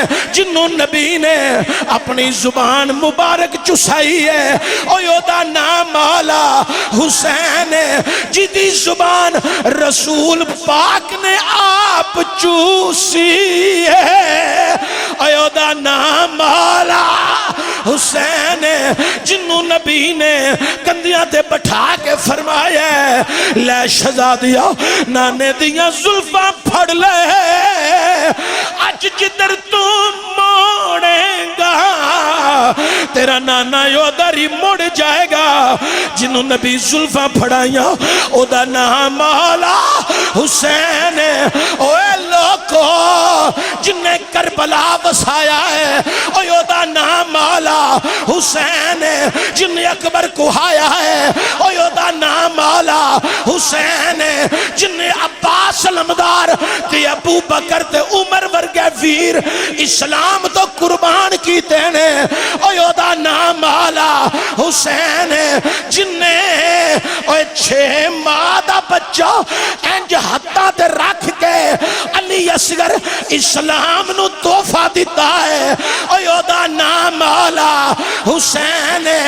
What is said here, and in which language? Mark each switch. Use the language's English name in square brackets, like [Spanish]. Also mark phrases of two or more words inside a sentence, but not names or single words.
[Punjabi] جنوں نبی نے اپنی زبان مبارک چسائی ہے، او دا نام آلا حسین ہے۔ جدی زبان رسول پاک نے آپ چوسی ہے، ایو دا نام آلا حسین ہے۔ جنوں نبی نے کندیاں تے بٹھا کے فرمایا ہے، لے شہزادیا نانے دیاں زلفاں پھڑ لے، آج جدر تو موڑیں گا تیرا نانا یو داری مڑ جائے گا۔ جنوں نبی زلفاں پھڑائیاں او دا نام آلا حسین ہے۔ اوے لوکو جنہیں کربلا وسایا ہے، او دا نام آلا حسین ہے۔ جنہیں اکبر کو آیا ہے، او دا نام آلا حسین ہے۔ جنہیں عباس علمدار تے ابو بکر تے عمر ورگے ویر اسلام تو قربان کی تینے، او دا نام آلا حسین ہے۔ جنہیں 6 ماہ دا بچہ انج ہتھاں تے رکھ کے علی اصغر اسلام نو تحفہ دیتا ہے، او دا نام آلا حسین ہے۔